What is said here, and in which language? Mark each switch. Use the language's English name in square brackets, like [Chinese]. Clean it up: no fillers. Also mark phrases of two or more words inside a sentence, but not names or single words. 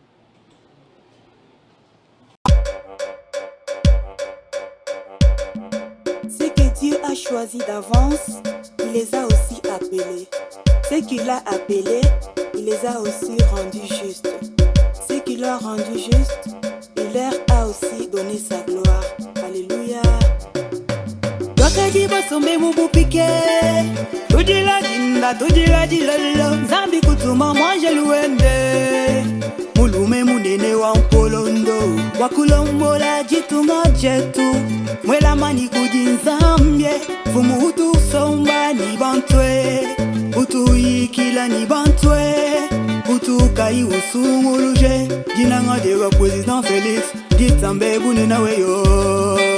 [French] Ce que Dieu a choisi d'avance, il les a aussi appelés. Ce qu'il a appelé, il les a aussi rendus justes. Ce qu'il leur a rendu juste, il leur a aussi donné sa gloire. Alléluia. [Chokwe] Wakati basombe mubupike, tujila jinda, tujila jilolo, zambi kutuma mwanje luende, mulume munene wa mpolondo, wakulombola jitunga jetu, mwela mani kujinzambye, fumu utu somba ni bantwe, utu ikila ni bantwe, utu kai usunguluje, jinanga dewa Président Félix, jitambe bunena weyo.